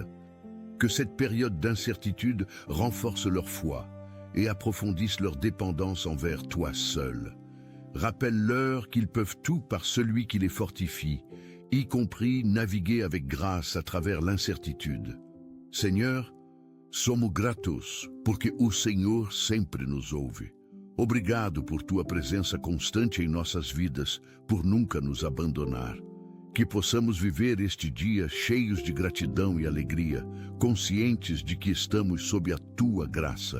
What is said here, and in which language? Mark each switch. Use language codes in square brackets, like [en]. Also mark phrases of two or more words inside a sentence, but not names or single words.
[fr] Que cette période d'incertitude renforce leur foi et approfondisse leur dépendance envers toi seul. Rappelle-leur qu'ils peuvent tout par celui qui les fortifie, y compris naviguer avec grâce à travers l'incertitude. Seigneur, [pt] somos gratos porque o Senhor sempre nos ouve. Obrigado por tua presença constante em nossas vidas, por nunca nos abandonar. Que possamos viver este dia cheios de gratidão e alegria, conscientes de que estamos sob a tua graça.